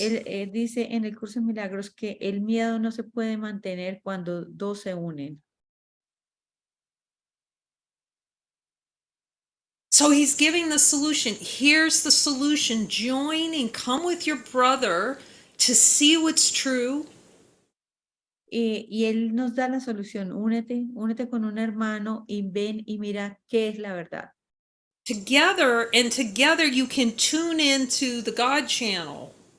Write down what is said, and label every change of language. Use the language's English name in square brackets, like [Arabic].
[Spanish] Él dice en el curso de milagros que el miedo no se puede mantener cuando dos se unen. [English] So he's giving the solution. Here's the solution. Join and come with your brother to see what's true. [Spanish] Y él nos da la solución, únete con un hermano y ven y mira qué es la verdad. [English] Together you can tune into the God channel.